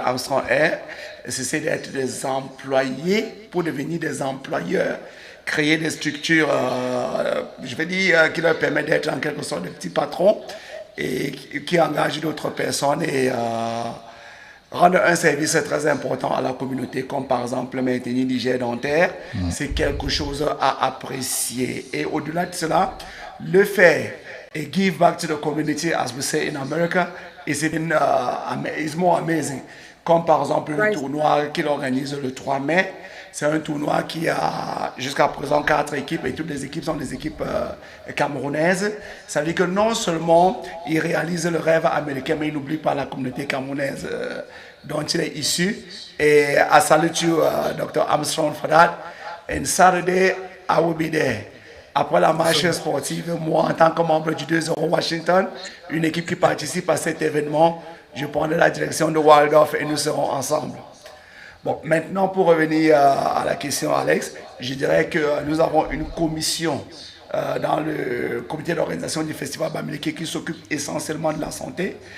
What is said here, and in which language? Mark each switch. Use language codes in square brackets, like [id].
[fr] Armstrong est, c'est d'être des employés pour devenir des employeurs, créer des structures, je vais dire, qui leur permettent d'être en quelque sorte des petits patrons et qui engagent d'autres personnes et rendre un service très important à la communauté, comme par exemple maintenir l'hygiène dentaire, c'est quelque chose à apprécier. Et au-delà de cela, le faire et [en] give back to the community, as we say in America, is more amazing. [fr] Comme par exemple le tournoi qu'il organise le 3 mai. C'est un tournoi qui a jusqu'à présent 4 équipes et toutes les équipes sont des équipes camerounaises. Ça veut dire que non seulement il réalise le rêve américain, mais il n'oublie pas la communauté camerounaise dont il est issu. [en] Et I salute you, Dr. Armstrong, for that. And Saturday, I will be there. [fr] Après la marche sportive, moi, en tant que membre du 2-0 Washington, une équipe qui participe à cet événement, je prendrai la direction de Waldorf et nous serons ensemble. Bon, maintenant, pour revenir à la question, Alex, je dirais que nous avons une commission dans le comité d'organisation du festival Bamileke qui s'occupe essentiellement de la santé.